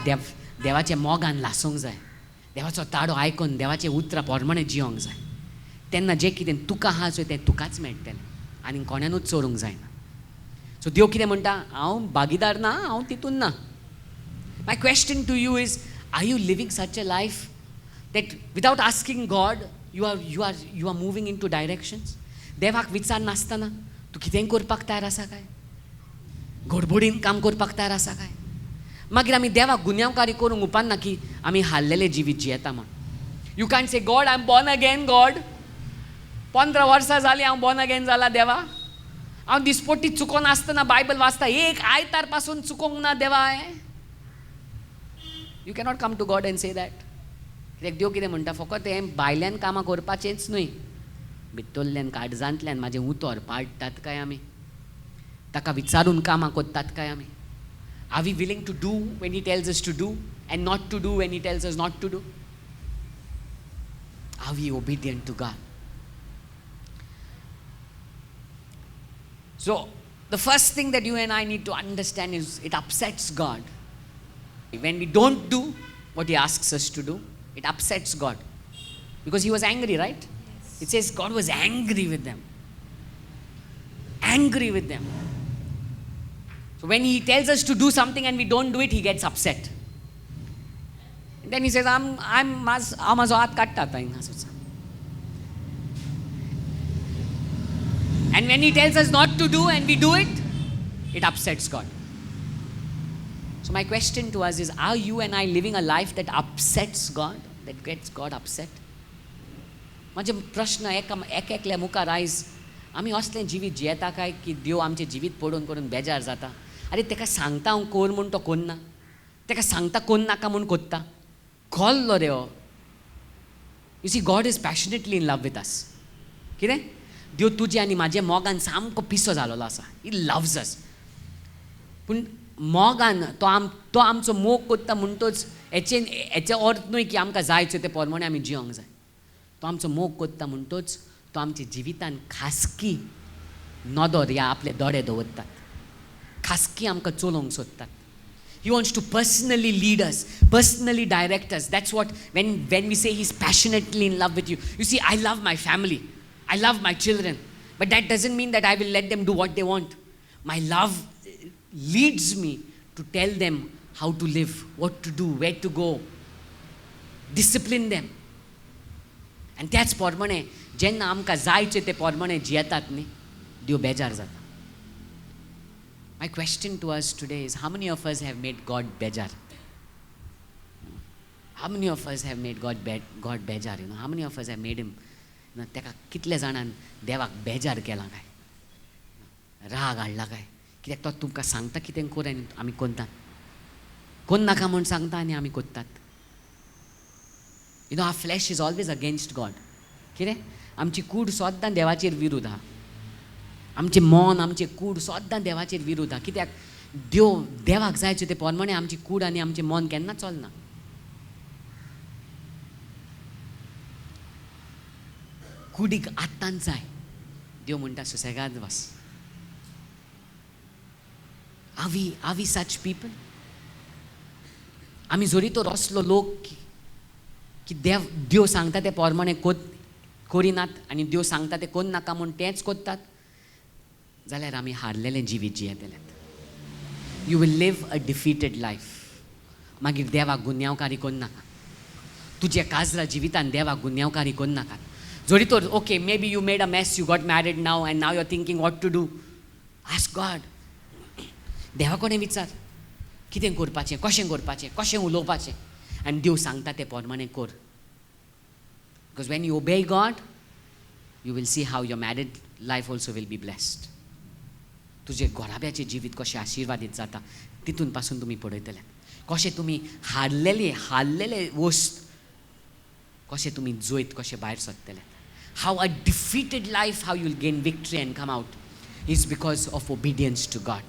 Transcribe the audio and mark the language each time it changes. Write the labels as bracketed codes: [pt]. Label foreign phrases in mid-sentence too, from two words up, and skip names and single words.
[kok] देवाच्या मोगान लासूंक जाय. देवाचो ताडो आयकून देवाचे उतरां प्रमाणे जियोंक जाय. तेन्ना जें कितें तुका आहा चोय तें तुकाच मेळटलें आनी कोण्यानूच चोरूंक जायना. सो देव कितें म्हणटा, हांव भागीदार ना, हांव तितून ना. [en] My question to you is, are you living such a life that without asking God you are moving in two directions? [kok] देवाक विचार नासतना तूं कितेंय करपाक तयार आसा काय? घोडबोडीन काम करपाक तयार आसा काय? मागीर आमी देवाक गुन्यांवकारी करूंक उपना की आमी हाल्लेलें जिवीत जियेता म्हण. [en] You can't say, God I am born again. [kok] गॉड 15 वर्सां जालीं हांव [en] born again [kok] जाला देवा. हांव दिसपट्टी चुकोन आसतना बायबल वाचता, एक आयतार पासून चुकोंक ना देवा हांवें. [en] You cannot come to God and say that. [kok] कित्याक देव कितें म्हणटा, फकत हें भायल्यान कामां करपाचेंच न्हय, भितरल्यान काळजांतल्यान म्हाजें उतर पाडटात काय आमी? ताका विचारून कामां कोत्तात काय आमी? [en] Are we willing to do when He tells us to do and not to do when He tells us not to do? Are we obedient to God? So, the first thing that you and I need to understand is it upsets God. When we don't do what He asks us to do, it upsets God. Because He was angry, right? Yes. It says God was angry with them. Angry with them. So, when He tells us to do something and we don't do it, He gets upset. Then he says, [kok] हांव म्हाजो हात काडटा आतां हिंगासोचा. [en] And when he tells us not to do and we do it, it upsets God. So my question to us is, are you and I living a life that upsets God, that gets God upset? [kok] म्हजे प्रश्न एकल्या मुखार आयज, आमी असलें जिवीत जियेता काय की देव आमचें जिवीत पळोवन पळोवन बेजार जाता? अरे तेका सांगता हांव कोर म्हूण तो कोन्ना, तेका सांगता कोन्न नाका म्हूण कोत्ता. कळ्ळो रे हो, [en] You see God is passionately in love with us. [kok] कितें देव तुजे आनी म्हाजे मोगान सामको पिसो जालोलो आसा. [en] He loves us. [kok] पूण मोगान तो आमचो मोग कोत्ता म्हणटोच हेचे अर्थ न्हय की आमकां जायचो ते पोरमोणे आमी जियोंक जाय. तो आमचो मोग कोत्ता म्हणटोच तो आमच्या जिवितान खासगी नदर या आपले दोळे दवरतात. खासगी आमकां चलोवंक सोदतात. [en] He wants to personally lead us, personally direct us. That's what, when we say He's passionately in love with you. You see, I love my family. I love my children. But that doesn't mean that I will let them do what they want. My love leads me to tell them how to live, what to do, where to go. Discipline them. [kok] And त्याच पोरमणे जेन्ना आमकां जायचे ते पोरमणे जियेतात न्ही, देव बेजार जाता. [en] My question to us today is, how many of us have made God bejar? How many of us have made God bejar? You know, how many of us have made him? You know, [kok] तेका कितले जाणांन देवाक बेजार केला काय, राग हाडला काय. कित्याक तो तुमकां सांगता कितें कर आनी आमी कोन्तात. कोण नाका म्हूण सांगता आनी आमी कोत्तात. [en] You know, our flesh is always against God. [kok] कितें आमची कूड सोद्दां देवाचेर विरुद्ध आहा. आमचें मन आमचें कूड सोद्दां देवाचेर विरुद्ध आहा. कित्याक देवाक जायचें तें पोरमणें आमची कूड आनी आमचें मन केन्ना चलना. कुडीक आत्तांच जाय. देव म्हणटा सुसेगाद वस. [en] Are we such people? [kok] आमी जोरी तर असलो लोक की देव सांगता ते पोरमणें करिनात आनी देव सांगता ते कोण नाका म्हूण तेंच कोत्तात, जाल्यार आमी हारलेलें जिवीत जियेतलें. [en] You will live a defeated life. [kok] मागीर देवाक गुन्यांवकारी कोण नाका. तुजे काजरा जिवितान देवाक गुन्यांवकारी कोण नाका. जोरी तर [en] OK, maybe you made a mess, you got married now and now you are thinking what to do. Ask God. [kok] देवा कडेन विचार कितें करपाचें, कशें करपाचें, कशें उलोवपाचें. आनी देव सांगता तें पोरमणें कर. [en] Because when you obey God, you will see how your married life also will be blessed. [kok] तुजे घोराब्याचें जिवीत कशें आशिर्वादीत जाता तितून पासून तुमी पळयतले. कशें तुमी हारलेले वस्त कशें तुमी जोयत कशें भायर सरतले. [en] How a defeated life, how you will gain victory and come out is because of obedience to God.